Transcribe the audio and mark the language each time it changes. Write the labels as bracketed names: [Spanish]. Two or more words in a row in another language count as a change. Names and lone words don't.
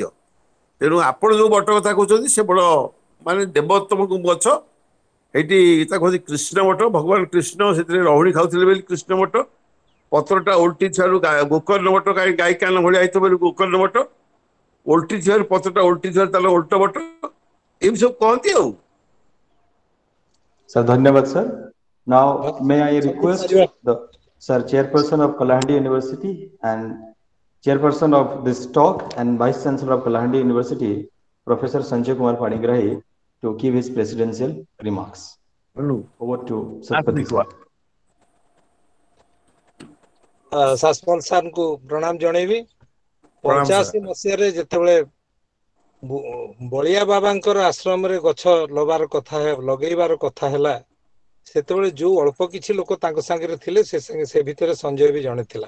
[Odia] ତେଣୁ ଆପଣ ଯୋଉ ବଟ କଥା କହୁଛନ୍ତି ସେ ବଡ ମାନେ ଦେବୋତ୍ତମ ଗଛ। ଏଇଠି ତାକୁ କହନ୍ତି କୃଷ୍ଣ ବଟ, ଭଗବାନ କୃଷ୍ଣ ସେଥିରେ ରହୁଣୀ ଖାଉଥିଲେ ବୋଲି କୃଷ୍ଣ ବଟ। ପତ୍ରଟା ଓଲଟି ଥିବାରୁ ଗୋକର୍ଣ୍ଣ ବଟ, ଗାଈ କାନ ଭଳିଆ ହେଇଥିବ ବୋଲି ଗୋକର୍ଣ୍ଣ ବଟ, ଓଲଟି ଥିବାରୁ ପତ୍ରଟା ଓଲଟି ଥିବାରୁ ତାହେଲେ ଓଲଟ ବଟ, ଏମିତି ସବୁ କହନ୍ତି ଆଉ। [English] Sir, धन्यवाद sir. Now, may I सबमिट request [Odia] କରିବା। [English] the sir chairperson of Kalahandi University and chairperson of this talk and vice chancellor of Kalahandi University, Professor Sanjay Kumar Panigrahi, to give his presidential remarks. Over to Satpathy sir. [Odia] ଶାସପାଲ ସାର୍ଙ୍କୁ ପ୍ରଣାମ ଜଣେଇବି। ପ୍ରଣାମ ସାର୍। 85 ମସିହାରେ ଯେତେବେଳେ ବଳିଆ ବାବାଙ୍କର ଆଶ୍ରମରେ ଗଛ ଲଗେଇବାର କଥା ହେଲା, ସେତେବେଳେ ଯୋଉ ଅଳ୍ପ କିଛି ଲୋକ ତାଙ୍କ ସାଙ୍ଗରେ ଥିଲେ, ସେ ଭିତରେ ସଞ୍ଜୟ ବି ଜଣେ ଥିଲା।